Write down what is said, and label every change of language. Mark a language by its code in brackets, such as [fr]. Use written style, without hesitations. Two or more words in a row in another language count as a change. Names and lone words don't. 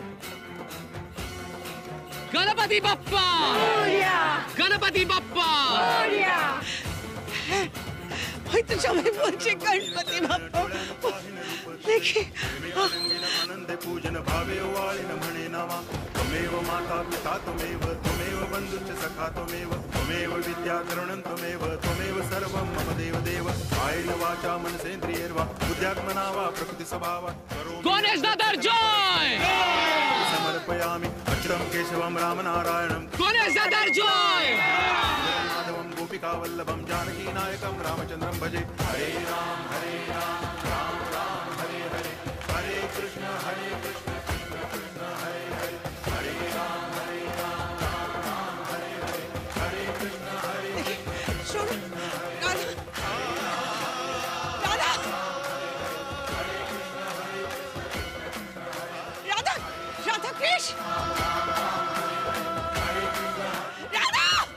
[bn] গণপতি বাপ্পা! গণপতি বাপ্পা! হয়তো সবাই বলছে গণপতি বাপ্পা। দেখি [mr] पूजन भावे वाळिन म्हणे नामा [sa] त्वमेव माता पिता त्वमेव त्वमेव बन्धुश्च सखा त्वमेव विद्याकरणं त्वमेव सर्वं मम देव कायेन वाचा मनसेन्द्रियैर्वा बुद्ध्यात्मना वा प्रकृति स्वभावात् [bn] গণেশ দাদার জয়! [sa] समर्पयामि अच्युतं केशवं रामनारायणं। [bn] গণেশ দাদার জয়! [sa] माधवं गोपिकावल्लभं जानकीनायकं रामचन्द्रं भजे। हरे राम राम राम हरे हरे, हरे कृष्ण कृष्ण कृष्ण हरे हरे, हरे राम राम राम हरे हरे, हरे कृष्ण [bn] শোনো রাধা, রাধা রাধা কৃষ্ণ, রাধা